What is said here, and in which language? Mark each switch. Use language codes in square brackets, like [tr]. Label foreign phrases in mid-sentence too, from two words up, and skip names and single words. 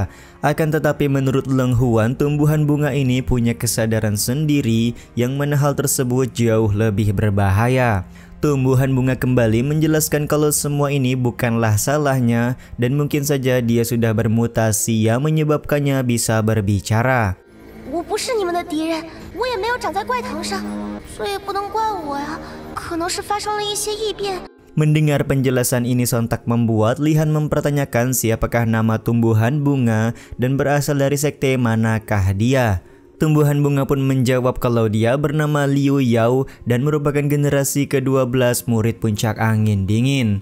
[id] Akan tetapi menurut Leng Huan, tumbuhan bunga ini punya kesadaran sendiri yang mana hal tersebut jauh lebih berbahaya. Tumbuhan bunga kembali menjelaskan kalau semua ini bukanlah salahnya dan mungkin saja dia sudah bermutasi yang menyebabkannya bisa berbicara. [zh] 我不是你们的敌人，我也没有长在怪藤上，所以不能怪我呀。可能是发生了一些异变。 [id] Mendengar penjelasan ini sontak membuat Lihan mempertanyakan siapakah nama tumbuhan bunga dan berasal dari sekte manakah dia. Tumbuhan bunga pun menjawab kalau dia bernama Liu Yao dan merupakan generasi ke-12 murid puncak angin dingin.